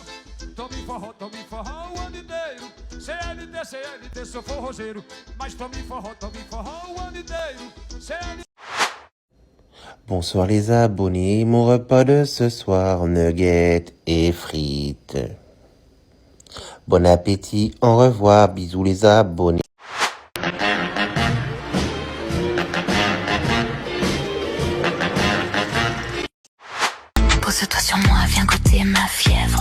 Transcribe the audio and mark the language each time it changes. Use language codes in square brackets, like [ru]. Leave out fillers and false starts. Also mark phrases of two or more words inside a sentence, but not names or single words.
[pt] Tome forró o ano inteiro. CLT, sou forrozeiro. Mas tome forró o ano inteiro. CLT. [fr] Bonsoir les abonnés, mon repas de ce soir, nuggets et frites. Bon appétit, au revoir, bisous les abonnés. Pose-toi sur moi, viens goûter ma fièvre.